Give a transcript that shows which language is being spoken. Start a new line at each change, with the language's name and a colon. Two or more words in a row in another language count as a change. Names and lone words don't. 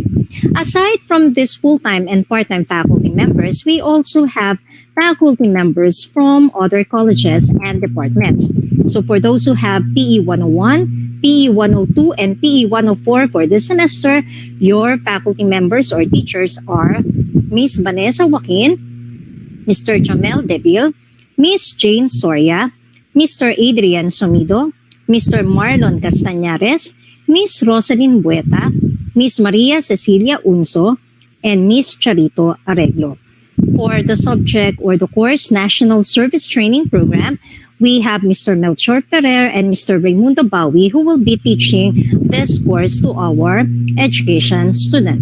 English: Aside from this full-time and part-time faculty members, we also have faculty members from other colleges and departments. So for those who have PE 101, PE 102, and PE 104 for this semester, your faculty members or teachers are Ms. Vanessa Joaquin, Mr. Jamel Deville, Ms. Jane Soria, Mr. Adrian Somido, Mr. Marlon Castañares, Ms. Rosalyn Bueta, Ms. Maria Cecilia Unso, and Ms. Charito Arreglo. For the subject or the course National Service Training Program, we have Mr. Melchor Ferrer and Mr. Raimundo Bawi, who will be teaching this course to our education student.